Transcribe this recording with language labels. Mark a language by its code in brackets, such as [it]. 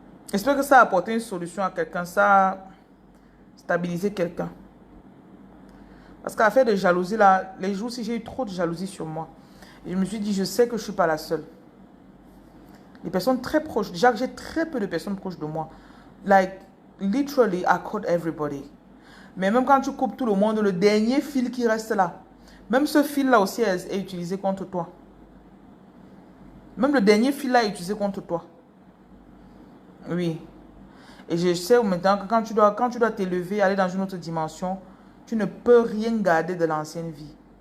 [fr] J'espère que ça a apporté une solution à quelqu'un, ça a stabilisé quelqu'un. Parce qu'à faire de jalousie là, les jours-ci j'ai eu trop de jalousie sur moi. Et je me suis dit, je sais que je ne suis pas la seule. Les personnes très proches, déjà que j'ai très peu de personnes proches de moi. [en] Like, literally, I cut everybody. [fr] Mais même quand tu coupes tout le monde, le dernier fil qui reste là, même ce fil-là aussi est utilisé contre toi. Même le dernier fil-là est utilisé contre toi. Oui. Et je sais maintenant que quand tu dois t'élever, aller dans une autre dimension, tu ne peux rien garder de l'ancienne vie.